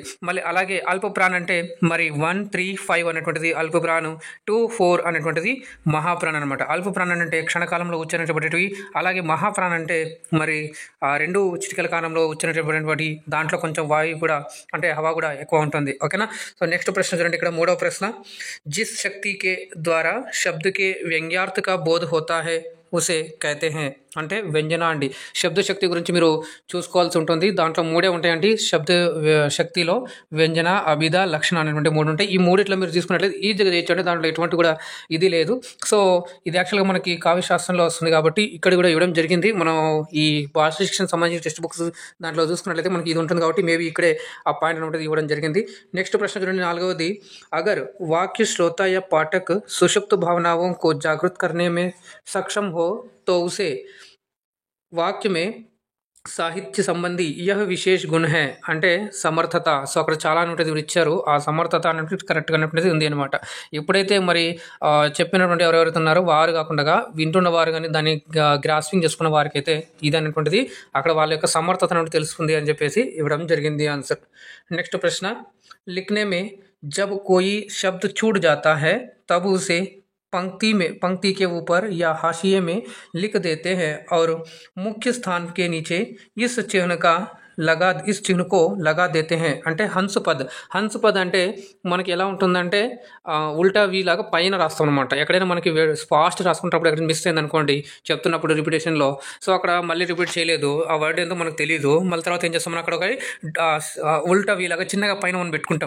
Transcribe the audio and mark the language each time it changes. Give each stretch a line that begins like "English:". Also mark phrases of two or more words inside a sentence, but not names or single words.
Telugu: మళ్ళీ అలాగే అల్ప ప్రాణ్ అంటే మరి 1, 3, 5 అనేటువంటిది అల్ప ప్రాణం, 2, 4 అనేటువంటిది మహాప్రాణ్ అనమాట. అల్ప ప్రాణం అంటే క్షణకాలంలో ఉచ్చరించబడేటివి. అలాగే మహాప్రాణ్ అంటే మరి 2 చిటికల కాలంలో ఉచ్చరించబడినటువంటి దాంట్లో కొంచెం వాయువు కూడా అంటే హవా కూడా ఎక్కువ ఉంటుంది. ఓకేనా.
English: so next
Telugu: ప్రశ్న చూడండి. ఇక్కడ 3వ ప్రశ్న.
Hindi: जिस शक्ति के द्वारा शब्द के व्यंग्यार्थ का बोध होता है उसे कहते है
Telugu: అంటే వ్యంజన అండి. శబ్ద శక్తి గురించి మీరు చూసుకోవాల్సి ఉంటుంది. దాంట్లో 3 ఉంటాయండి. శబ్ద శక్తిలో వ్యంజన, అభిధ, లక్షణ అనేటువంటి 3 ఉంటాయి. ఈ 3 మీరు తీసుకున్నట్లయితే ఈజీగా చేయొచ్చు. దాంట్లో ఎటువంటి కూడా ఇది లేదు. సో ఇది యాక్చువల్గా మనకి కావ్యశాస్త్రంలో వస్తుంది కాబట్టి ఇక్కడ కూడా ఇవ్వడం జరిగింది. మనం ఈ భాషా శిక్షణ సంబంధించిన
English: text books
Telugu: దాంట్లో చూసుకున్నట్లయితే మనకి ఇది ఉంటుంది కాబట్టి మేబీ ఇక్కడే ఆ పాయింట్ అనేది ఇవ్వడం జరిగింది. నెక్స్ట్ ప్రశ్న చూడండి. 4వది.
Hindi: अगर वाक्य श्रोता या पाठक सुषुप्त भावनाओं को जागृत करने में सक्षम हो तो उसे वाक्य में साहित्य संबंधी यह विशेष गुण है
Telugu: అంటే సమర్థత. సో అక్కడ చాలా అనేది ఇచ్చారు. ఆ సమర్థత అనేది కరెక్ట్గా అనేటువంటిది ఉంది అనమాట. ఎప్పుడైతే మరి చెప్పినటువంటి ఎవరెవరైతే ఉన్నారో వారు కాకుండా వింటున్న వారు కానీ దాన్ని గ్రాస్పింగ్ చేసుకున్న వారికి అయితే ఇది అనేటువంటిది అక్కడ వాళ్ళ యొక్క సమర్థత అనేది తెలుస్తుంది అని చెప్పేసి ఇవ్వడం జరిగింది ఆన్సర్. నెక్స్ట్ ప్రశ్న.
Hindi: लिखने में जब कोई शब्द छूट जाता है तब उसे पंक्ति के ऊपर या हाशिए में लिख देते हैं और मुख्य स्थान के नीचे इस चिन्ह का लगा इस चिह्न को लगा देते है
Telugu: అంటే హంస్ పద్ అంటే మనకి ఎలా ఉంటుందంటే ఉల్టా వి లాగా పైన రాస్తాం అనమాట. ఎక్కడైనా మనకి ఫాస్ట్ రాసుకున్నప్పుడు ఎక్కడ మిస్ అయింది అనుకోండి చెప్తున్నప్పుడు రిపిటేషన్లో, సో అక్కడ మళ్ళీ రిపీట్ చేయలేదు, ఆ వర్డ్ ఏందో మనకు తెలియదు, మళ్ళీ తర్వాత ఏం చేస్తాం, మనం అక్కడ ఒక ఉల్టా వి లాగా చిన్నగా పైన మనం పెట్టుకుంటాం.